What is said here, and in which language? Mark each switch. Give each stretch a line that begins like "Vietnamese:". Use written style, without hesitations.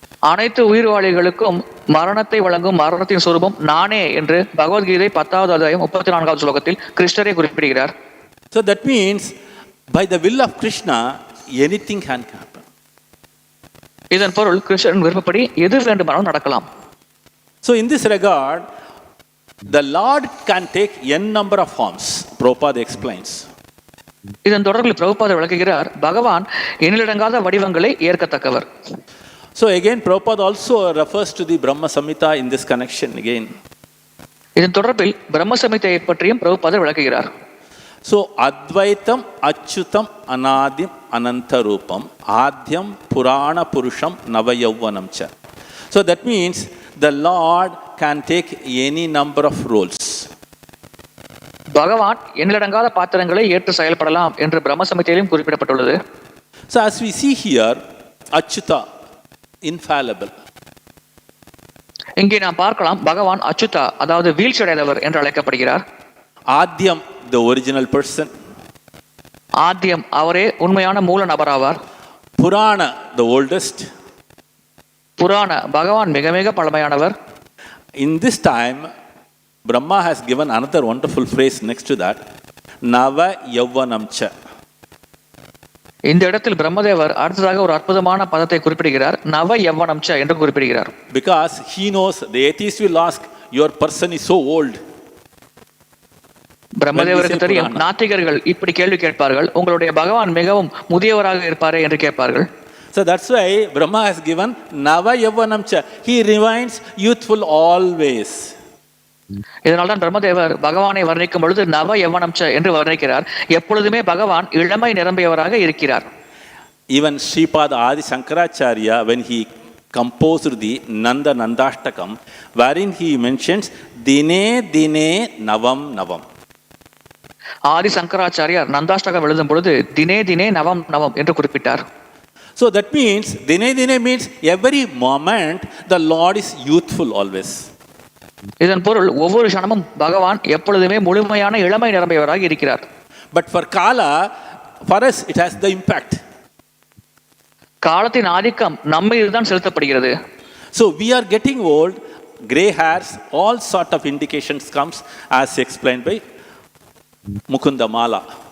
Tamil: அனைத்து உயிர்வாளிகளுக்கும் மரணத்தை வழங்கும் மரணத்தின் சொரூபம் நானே என்று பகவத்கீதை 10வது அத்தியாயம் 34வது ஸ்லோகத்தில் கிருஷ்ணரே குறிப்பிடுகிறார்.
English: So that means by the will of Krishna anything can happen.
Tamil: இதன் பொருள் கிருஷ்ணன் விருப்பப்படி எது வேண்டுமானாலும் நடக்கலாம்.
English: So in this regard the Lord can take n number of forms. Prabhupada explains.
Tamil: இதன் தொடர்பில் பிரபுபாதர் விளக்குகிறார், பகவான் எண்ணிலடங்காத வடிவங்களை ஏற்கத்தக்கவர்.
English: So again Prabhupada also refers to the Brahma Samhita in this connection again.
Tamil: இதன் தொடர்பில் பிரம்ம சமிதையை பற்றியும் பிரபுபாதர் விளக்குகிறார்.
Sanskrit: So Advaitam Achyutam Anadim Anantarupam Ādhyam Purana Purusham Navayavvanam cha.
English: So that means the Lord can take any number of roles.
Tamil: பகவான் எண்ணிலடங்காத பாத்திரங்களை ஏற்று செயல்படலாம் என்று பிரம்ம சமிதையிலும் குறிப்பிடப்பட்டுள்ளது.
English: So as we see here Achyuta infallible.
Tamil: இங்கே நாம் பார்க்கலாம் பகவான் அச்சுதா அதாவது வீழ்ச்சி அடைந்தவர் என்று அழைக்கப்படுகிறார்.
English: Ādhyam the original person.
Tamil: ஆத்யம் அவரே உண்மையான மூல நபராவார்.
English: Purana the oldest.
Tamil: புராண பகவான் மிக மிக பழமையானவர்.
English: In this time Brahma has given another wonderful phrase next to that,
Sanskrit: Nava Yavvanam cha.
Tamil: இந்த இடத்தில் பிரம்மதேவர் அடுத்ததாக ஒரு அற்புதமான பதத்தை குறிப்பிடுகிறார்,
Sanskrit: நவ யவ்வனம் ச
Tamil: என்று குறிப்பிடுகிறார்.
English: Because he knows the atheist will ask, your person is so old.
Tamil: பிரம்மதேவருக்கு தெரியும் நாத்திகர்கள் இப்படி கேள்வி கேட்பார்கள், உங்களுடைய பகவான் மிகவும் முதியவராக இருப்பாரே என்று கேட்பார்கள்.
English: So that's why Brahma has given
Sanskrit: Nava Yavvanam cha.
English: He remains youthful always.
Tamil: இதனால்தான் பிரம்மதேவர் பகவானை வர்ணிக்கும் பொழுது
Sanskrit: நவ யவ்வனம் ச
Tamil: என்று வர்ணிக்கிறார். எப்பொழுதுமே பகவான் இளமை நிரம்பியவராக இருக்கிறார்.
English: Even Sripada Adi Shankaracharya, when he composed the Nanda Nandashtakam, wherein he mentions
Sanskrit: Dine Dine Navam Navam.
Tamil: ஆதி சங்கராச்சாரியார் நந்தாஷ்டகம் எழுதும் பொழுது
Sanskrit: தினே தினே நவம் நவம்
Tamil: என்று குறிப்பிட்டார்.
English: So that means Dine Dine means every moment the Lord is youthful always.
Tamil: இதன் பொருள் ஒவ்வொரு க்ஷணமும் பகவான் எப்பொழுதுமே முழுமையான இளமை நிரம்பியவராக இருக்கிறார்.
English: But for Kala, for us it has the impact.
Tamil: காலத்தின் ஆதிக்கம் நம்மீது தான் செலுத்தப்படுகிறது.
English: So we are getting old, gray hairs, all sort of indications comes as explained by Mukunda Mala.